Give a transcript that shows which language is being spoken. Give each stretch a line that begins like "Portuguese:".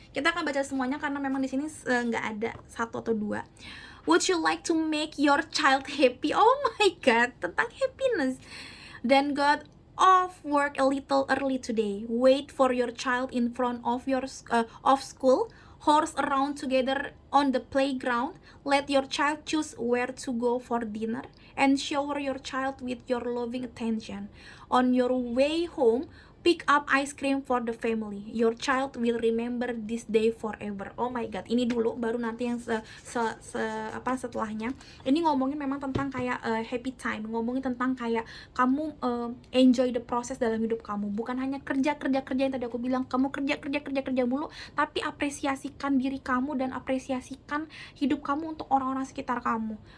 Indonesian: Kita akan baca semuanya karena memang di sini nggak ada 1 atau 2.
English: Would you like to make your child happy? Oh my god,
Indonesian: tentang
English: happiness. Then got off work a little early today. Wait for your child in front of your of school. Horse around together on the playground. Let your child choose where to go for dinner and shower your child with your loving attention. On your way home, pick up ice cream for the family. Your child will remember this day forever. Oh my god,
Indonesian: ini dulu baru nanti yang setelahnya. Ini ngomongin memang tentang kayak happy time, ngomongin tentang kayak kamu
English: enjoy the process
Indonesian: dalam hidup kamu. Bukan hanya kerja yang tadi aku bilang, kamu kerja mulu, tapi apresiasikan diri kamu dan apresiasikan hidup kamu untuk orang-orang sekitar kamu.